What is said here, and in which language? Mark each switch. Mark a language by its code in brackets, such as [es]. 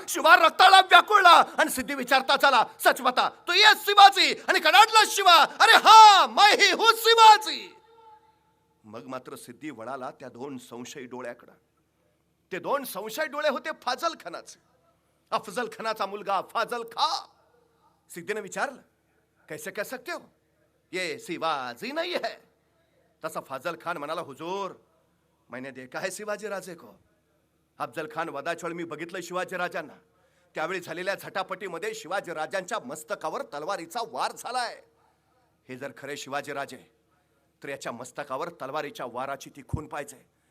[mr] शिवा रक्ताला व्याकुळला आणि सिद्धी विचारता चला, [hi] सच बता तो ये शिवाजी? [mr] आणि कडाडला शिवा, [hi] अरे हा मैं ही हूं शिवाजी. [mr] मग मात्र सिद्धी वळाला त्या 2 संशयी डोळ्याकडे. ते 2 संशयी डोळे होते फाजल खानाचे. अफजल खानाचा मुलगा फाजल खा. सिद्धीने विचारलं, [hi] कैसे कह सकते हो? ये शिवाजी नहीं है. [mr] तसा फाजल खान म्हणाला, [hi] हुजूर मैंने देखा है शिवाजी राजे को. [mr] अफजल खान वदाच्या वेळी मी बघितलं शिवाजी राजांना. त्यावेळी झालेल्या झटापटीमध्ये शिवाजी राजांच्या मस्तकावर तलवारीचा वार झालाय. हे जर खरे शिवाजी राजे तर याच्या मस्तकावर तलवारीच्या वाराची ती खून पाहिजे.